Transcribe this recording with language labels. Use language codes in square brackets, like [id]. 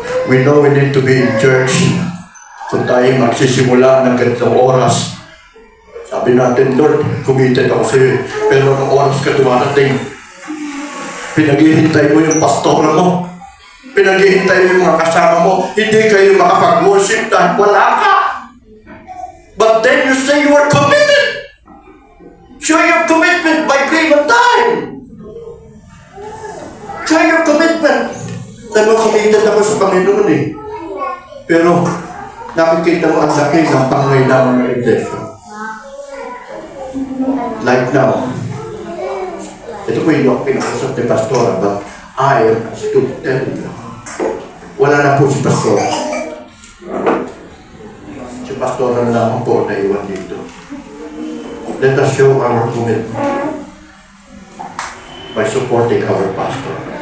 [en] We know we need to be in church. [tl] Kung tayo magsisimula ng ganitong oras, sabi natin, Lord, committed ako sa iyo. Pero ng oras ka dumarating, pinaghihintay mo yung pastora mo. Pinaghihintay mo yung mga kasama mo. Hindi kayo makapag-worship dahil wala ka. [en] But then you say you are committed. Show your commitment by being on time. Show your commitment. [tl] Sabi mo, committed ako sa Panginoon eh. Pero, nakikita mo ang laki ng pangailangan ng iglesia. [en] Like now, [tl] ito po yung pinakausap ni Pastora, [en] but I am still telling you. [tl] Wala na po si Pastora. Si Pastora na lang po na iwan dito. [en] Let us show our commitment by supporting our pastor.